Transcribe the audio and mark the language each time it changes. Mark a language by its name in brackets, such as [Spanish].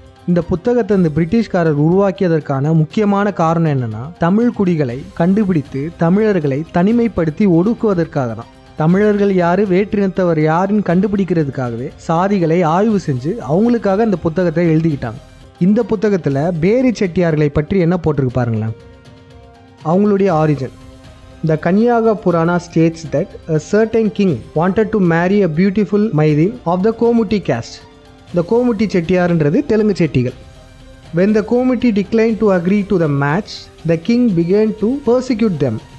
[Tamil] இந்த புத்தகத்தை இந்த பிரிட்டிஷ்காரர் உருவாக்கியதற்கான முக்கியமான காரணம் என்னென்னா, தமிழ் குடிகளை கண்டுபிடித்து தமிழர்களை தனிமைப்படுத்தி ஒடுக்குவதற்காக தான். தமிழர்கள் யார், வேற்றினத்தவர் யாருன்னு கண்டுபிடிக்கிறதுக்காகவே சாதிகளை ஆய்வு செஞ்சு அவங்களுக்காக இந்த புத்தகத்தை எழுதிக்கிட்டாங்க. இந்த புத்தகத்தில் பேரி செட்டியார்களை பற்றி என்ன போட்டிருக்கு பாருங்களேன். அவங்களுடைய origin. [English] The Kanyaga Purana states that a certain king wanted to marry a beautiful maiden of the Komuti caste. [Tamil] The Komuti செட்டியார்ன்றது Telugu செட்டிகள். [English] When the Komuti declined to agree to the match, the king began to persecute them.